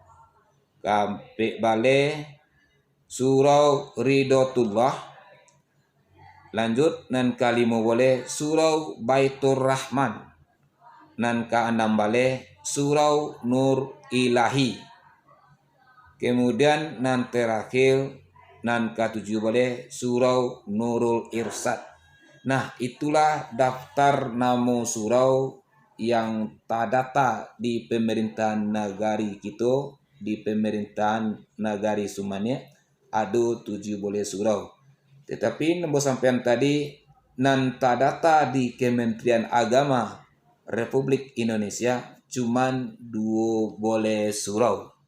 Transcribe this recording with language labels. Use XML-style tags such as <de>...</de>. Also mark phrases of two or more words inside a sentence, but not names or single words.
<min>ke-14 surau Ridotullah, lanjut nan ke-15 surau Baitur Rahman, nan ke-16 surau Nur Ilahi. Kemudian nan terakhir nan ke-17 surau Nurul Irsad.</min> <id>Nah, itulah daftar nama surau yang terdata di pemerintahan Nagari kita, di pemerintahan Nagari Sumania ada 7 boleh surau. Tetapi nembo sampean tadi nan data di Kementerian Agama Republik Indonesia cuman 12 surau.</id>